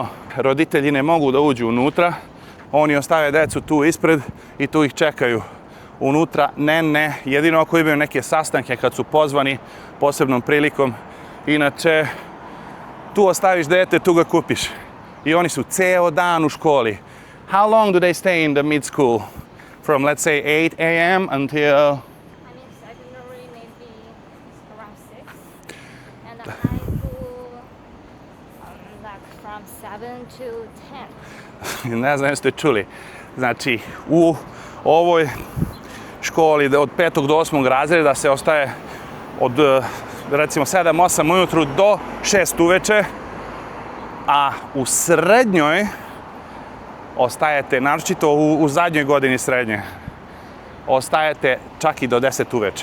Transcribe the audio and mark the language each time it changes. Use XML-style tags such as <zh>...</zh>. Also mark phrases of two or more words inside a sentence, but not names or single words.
<sr>Roditelji ne mogu da uđu unutra, oni ostave decu tu ispred i tu ih čekaju. Unutra, ne, jedino ako imaju neke sastanke kad su pozvani posebnom prilikom. Inače, tu ostaviš dete, tu ga kupiš. I oni su ceo dan u školi.</sr> <en>How long do they stay in the mid school? From, let's say, 8 a.m. until... Secondary maybe around 6. And the high school, like from 7 to 10.</en> <sr>Ne znam jeste čuli. Znači, u ovoj školi od 5. do 8. razreda se ostaje od recimo 7-8 ujutru do 6 uveče, a u srednjoj ostajete, naročito u zadnjoj godini srednje, ostajete čak i do 10 uveče.</sr>